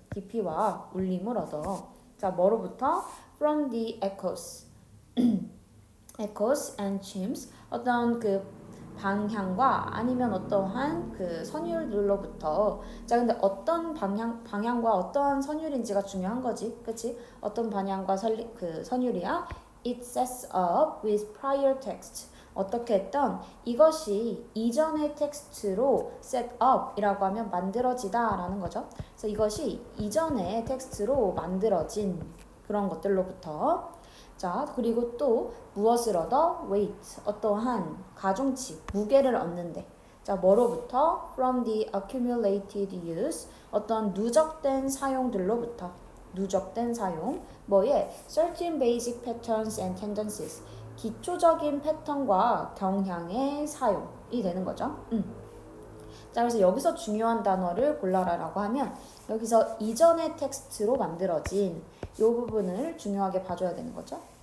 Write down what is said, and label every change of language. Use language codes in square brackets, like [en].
[ko] 깊이와 울림을 얻어. 자, 뭐로부터? [en] From the echoes. echoes and chimes. [ko] 어떤 그 방향과 아니면 어떠한 그 선율들로부터. 자, 근데 어떤 방향과 어떠한 선율인지가 중요한 거지. 그치? 어떤 방향과 그 선율이야? [en] It sets up with prior text. [ko] 어떻게 했던 이것이 이전의 텍스트로 set up이라고 하면 만들어지다 라는 거죠. 그래서 이것이 이전의 텍스트로 만들어진 그런 것들로부터. 자, 그리고 또 무엇을 얻어? weight, 어떠한 가중치, 무게를 얻는데. 자, 뭐로부터? [en] from the accumulated use, [ko] 어떤 누적된 사용들로부터. 누적된 사용, 뭐에? [en] certain basic patterns and tendencies, [ko] 기초적인 패턴과 경향의 사용이 되는 거죠. 자, 그래서 여기서 중요한 단어를 골라라라고 하면 여기서 이전의 텍스트로 만들어진 이 부분을 중요하게 봐줘야 되는 거죠.